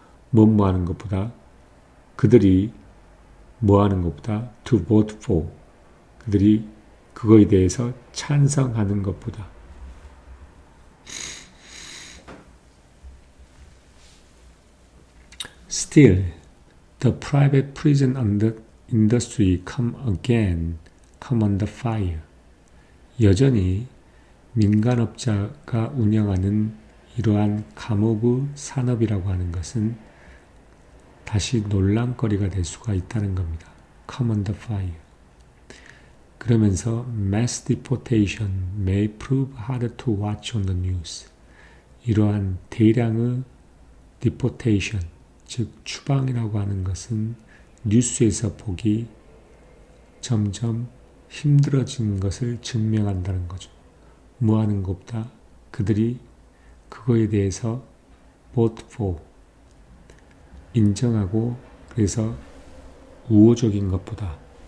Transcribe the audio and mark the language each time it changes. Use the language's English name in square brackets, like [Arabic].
[Korean] 뭐하는 것보다 그들이 뭐하는 것보다 [English] to vote for, [Korean] 그들이 그거에 대해서 찬성하는 것보다 [English] Still, the private prison industry come under fire. [Korean] 여전히 민간업자가 운영하는 이러한 감옥의 산업이라고 하는 것은 다시 논란거리가 될 수가 있다는 겁니다. [English] Come under fire. [Korean] 그러면서 [English] mass deportation may prove harder to watch on the news. [Korean] 이러한 대량의 deportation, 즉 추방이라고 하는 것은 뉴스에서 보기 점점 힘들어진 것을 증명한다는 거죠. 뭐하는 것보다 그들이 그거에 대해서 [English] vote for, [Korean] 인정하고 그래서 우호적인 것보다